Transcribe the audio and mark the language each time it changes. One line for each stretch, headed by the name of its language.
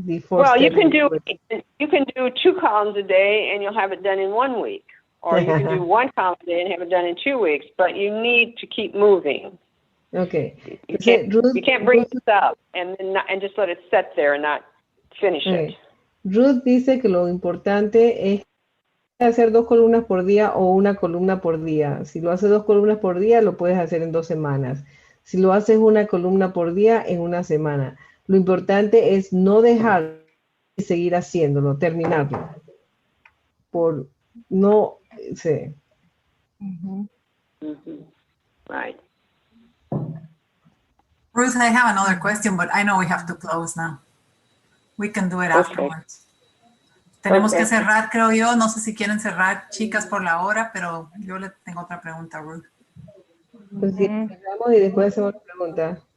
English: Well, you can do 2 columns a day and you'll have it done in 1 week. Or you can do 1 column a day and have it done in 2 weeks, but you need to keep moving. Okay. You can't bring this up and just let it sit there and not finish it.
Spanish: Ruth dice que lo importante es hacer 2 columnas por día o 1 columna por día. Si lo haces 2 columnas por día, lo puedes hacer en 2 semanas. Si lo haces 1 columna por día, en 1 semana. Lo importante es no dejar de seguir haciéndolo, terminarlo. por no, sí.
English: Right. Ruth, I have another question, but I know we have to close now. We can do it afterwards.
Spanish: Tenemos que cerrar, creo yo. No sé si quieren cerrar, chicas, por la hora, pero yo le tengo otra pregunta a Ruth. Pues sí, cerramos y después hacemos la pregunta.